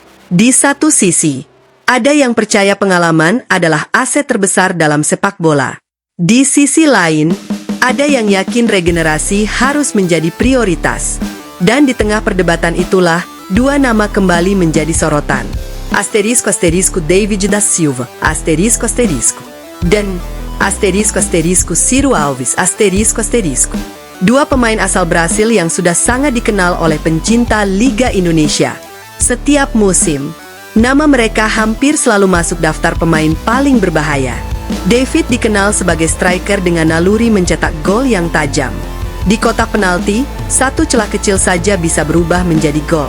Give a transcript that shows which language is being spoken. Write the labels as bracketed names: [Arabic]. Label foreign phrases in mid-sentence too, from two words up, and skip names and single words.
[Indonesian] Di satu sisi, ada yang percaya pengalaman adalah aset terbesar dalam sepak bola. Di sisi lain, ada yang yakin regenerasi harus menjadi prioritas. Dan di tengah perdebatan itulah, dua nama kembali menjadi sorotan. [Portuguese] Asterisco asterisco [Indonesian] David da Silva, asterisco asterisco, dan [Portuguese] asterisco asterisco Ciro Alves, asterisco asterisco. [Indonesian] Dua pemain asal Brasil yang sudah sangat dikenal oleh pencinta Liga Indonesia. Setiap musim, nama mereka hampir selalu masuk daftar pemain paling berbahaya. David dikenal sebagai striker dengan naluri mencetak gol yang tajam. Di kotak penalti, satu celah kecil saja bisa berubah menjadi gol.